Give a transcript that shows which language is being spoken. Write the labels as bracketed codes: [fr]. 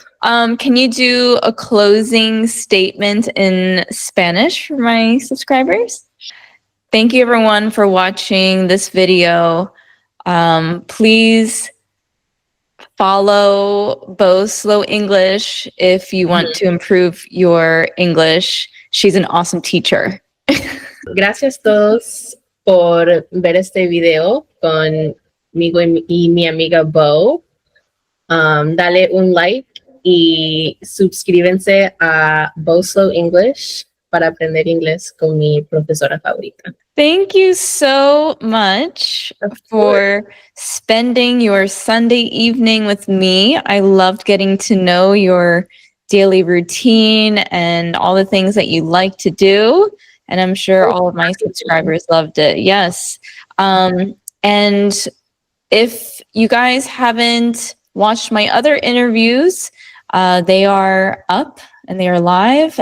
[en] Can you do a closing statement in Spanish for my subscribers? Thank you everyone for watching this video. Please follow Bo's Slow English if you want to improve your English. She's an awesome teacher. [es] Gracias todos por ver este video conmigo y mi amiga Bo. Dale un like y suscríbanse a Bo Slow English para aprender inglés con mi profesora favorita. [en] Thank you so much for spending your Sunday evening with me. I loved getting to know your daily routine and all the things that you like to do. And I'm sure all of my subscribers loved it. Yes. And if you guys haven't watched my other interviews, they are up and they are live.